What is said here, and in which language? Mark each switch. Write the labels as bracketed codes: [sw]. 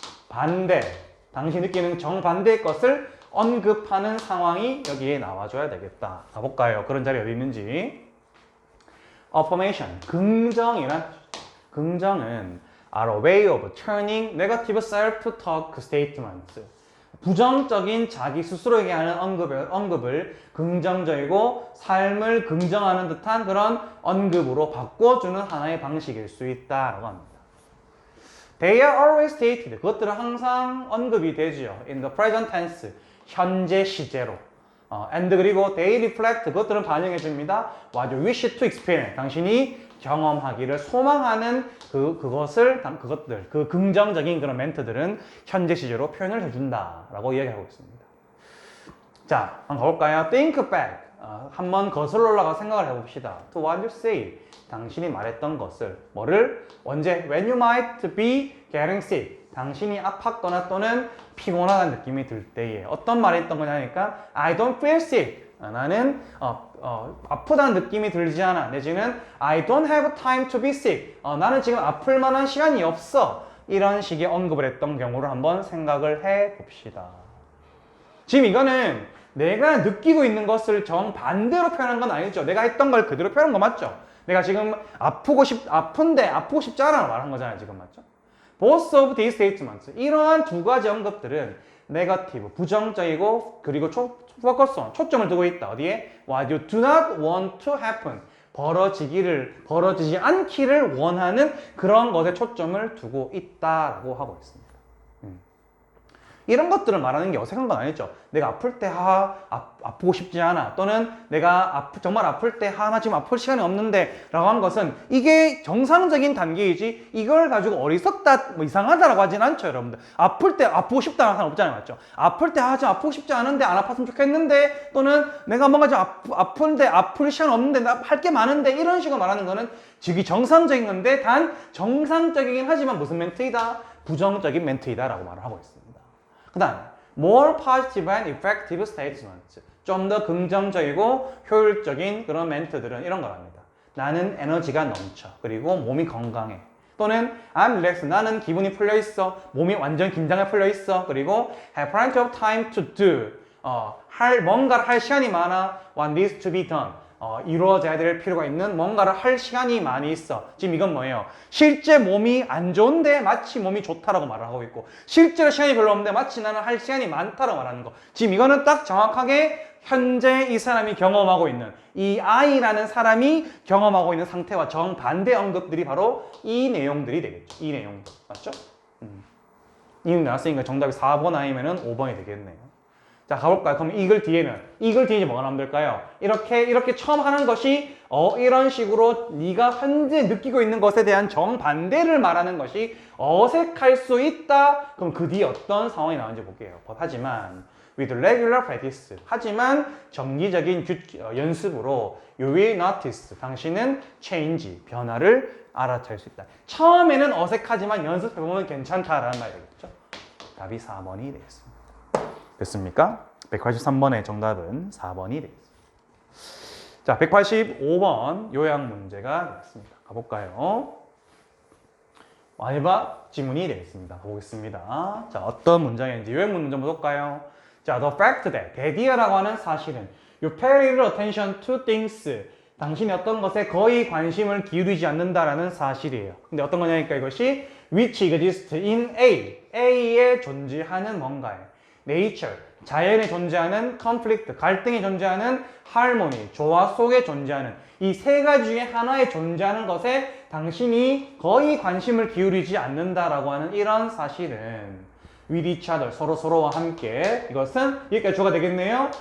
[ko] 정반대. 당신이 느끼는 정반대의 것을 언급하는 상황이 여기에 나와줘야 되겠다. 가볼까요? 그런 자리 어디 있는지. affirmation, 긍정이란 긍정은 [en] are a way of turning negative self-talk statements. [ko] 부정적인 자기 스스로에게 하는 언급을 긍정적이고 삶을 긍정하는 듯한 그런 언급으로 바꿔주는 하나의 방식일 수 있다라고 합니다. [en] They are always stated. [ko] 그것들은 항상 언급이 되죠. [en] In the present tense. [ko] 현재 시제로. [en] And [ko] 그리고 [en] they reflect. [ko] 그것들은 반영해 줍니다. [en] What you wish to experience. [ko] 당신이 경험하기를 소망하는 그것들, 그 긍정적인 그런 멘트들은 현재 시제로 표현을 해준다라고 이야기하고 있습니다. 자, 한번 가볼까요? Think back. 한번 거슬러 올라가 생각을 해봅시다. [en] To what you say. [ko] 당신이 말했던 것을. 뭐를? 언제? [en] When you might be getting sick. [ko] 당신이 아팠거나 또는 피곤하다는 느낌이 들 때에 어떤 말이 있던 거냐니까 [en] I don't feel sick. [ko] 나는 아프다는 느낌이 들지 않아. 내지는 [en] I don't have time to be sick. [ko] 나는 지금 아플 만한 시간이 없어. 이런 식의 언급을 했던 경우를 한번 생각을 해 봅시다. 지금 이거는 내가 느끼고 있는 것을 정반대로 표현한 건 아니죠. 내가 했던 걸 그대로 표현한 거 맞죠? 내가 지금 아픈데 아프고 싶지 않아 말한 거잖아요. 지금 맞죠? [en] Both of these statements. [ko] 이러한 두 가지 언급들은 네거티브, 부정적이고 그리고 포커스 온, 초점을 두고 있다. 어디에? [en] What you do not want to happen. [ko] 벌어지지 않기를 원하는 그런 것에 초점을 두고 있다라고 하고 있습니다. 이런 것들을 말하는 게 어색한 건 아니죠. 내가 아플 때 아프고 싶지 않아. 또는 내가 정말 아플 때 나 지금 아플 시간이 없는데 라고 한 것은 이게 정상적인 단계이지 이걸 가지고 어리석다, 이상하다라고 하진 않죠, 여러분들. 아플 때 아프고 싶다는 사람 없잖아요, 맞죠? 아플 때 지금 아프고 싶지 않은데 안 아팠으면 좋겠는데 또는 내가 뭔가 좀 아픈데 아플 시간 없는데 나 할 게 많은데 이런 식으로 말하는 거는 즉이 정상적인 건데 단 정상적이긴 하지만 무슨 멘트이다? 부정적인 멘트이다 라고 말을 하고 있습니다. 그 다음, [en] more positive and effective statements. [ko] 좀 더 긍정적이고 효율적인 그런 멘트들은 이런 거랍니다. 나는 에너지가 넘쳐. 그리고 몸이 건강해. 또는 [en] I'm relaxed. [ko] 나는 기분이 풀려 있어. 몸이 완전 긴장에 풀려 있어. 그리고 [en] have plenty of time to do. [ko] 뭔가를 할 시간이 많아. [en] What needs to be done. [ko] 이루어져야 될 필요가 있는 뭔가를 할 시간이 많이 있어. 지금 이건 뭐예요? 실제 몸이 안 좋은데 마치 몸이 좋다라고 말을 하고 있고 실제로 시간이 별로 없는데 마치 나는 할 시간이 많다라고 말하는 거. 지금 이거는 딱 정확하게 현재 이 사람이 경험하고 있는 이 I라는 사람이 경험하고 있는 상태와 정반대 언급들이 바로 이 내용들이 되겠죠. 이 내용들. 맞죠? 이는 나왔으니까 정답이 4번 아니면 5번이 되겠네요. 자, 가볼까요? 그럼 이글 뒤에 뭐가 나오면 될까요? 이렇게 처음 하는 것이, 이런 식으로 네가 현재 느끼고 있는 것에 대한 정반대를 말하는 것이 어색할 수 있다. 그럼 그 뒤에 어떤 상황이 나오는지 볼게요. 하지만, [en] with regular practice. [ko] 하지만, 정기적인 연습으로, [en] you will notice. [ko] 당신은 change, 변화를 알아챌 수 있다. 처음에는 어색하지만 연습해보면 괜찮다라는 말이겠죠. 답이 4번이 되겠습니다. 됐습니까? 183번의 정답은 4번이 되겠습니다. 자, 185번 요약 문제가 되겠습니다. 가볼까요? 마지막 지문이 되겠습니다. 가보겠습니다. 자, 어떤 문장인지 요약 문장 볼까요? [en] 자, the fact that, [ko] 대디어라고 하는 사실은 [en] you pay little attention to things. [ko] 당신이 어떤 것에 거의 관심을 기울이지 않는다라는 사실이에요. 근데 어떤 거냐니까 이것이 [en] which exists in [ko] A에 존재하는 뭔가에 nature, 자연에 존재하는 conflict, 갈등이 존재하는 harmony, 조화 속에 존재하는 이 세 가지 중에 하나에 존재하는 것에 당신이 거의 관심을 기울이지 않는다라고 하는 이런 사실은 [en] with each other, [ko] 서로와 함께 이것은 여기까지 주어가 되겠네요.